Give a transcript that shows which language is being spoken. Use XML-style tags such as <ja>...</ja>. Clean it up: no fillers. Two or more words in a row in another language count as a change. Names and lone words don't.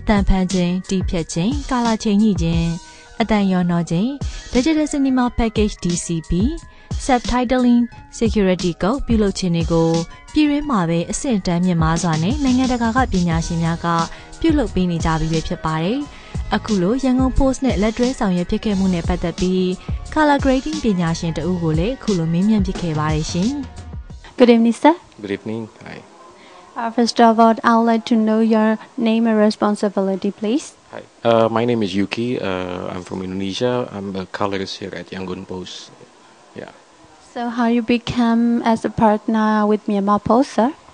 <my>တန်ဖန်ခြင်းတီးဖြတ်ခြင်းကာလာချိန်ညှိခြင်းအတန်ရောနှောခြင်း</my> <en>Digital Cinema Package DCP Subtitling Security Code</en> <my>ပြုလုပ်ခြင်းတွေကိုပြည်တွင်းမှာပဲအဆင့်တန်းမြင့်မားစွာနဲ့နိုင်ငံတကာကပညာရှင်များကပြုလုပ်ပေးနေကြပြီပဲဖြစ်ပါတယ်။အခုလိုရန်ကုန် Post နဲ့လက်တွဲဆောင်ရွက်ဖြစ်ခဲ့မှုနဲ့ပတ်သက်ပြီး</my> <en>Color Grading</en> <my>ပညာရှင်တဦးကိုလည်းအခုလိုမေးမြန်းဖြစ်ခဲ့ပါတယ်ရှင်။</my> <en>Good evening, sir. Good evening. Hi. First of all, I would like to know your name and responsibility, please. Hi. My name is Yuki. I'm from Indonesia. I'm a colorist here at Yangon Post. Yeah. So, how you become as a partner with Myanmar Post, sir?</en>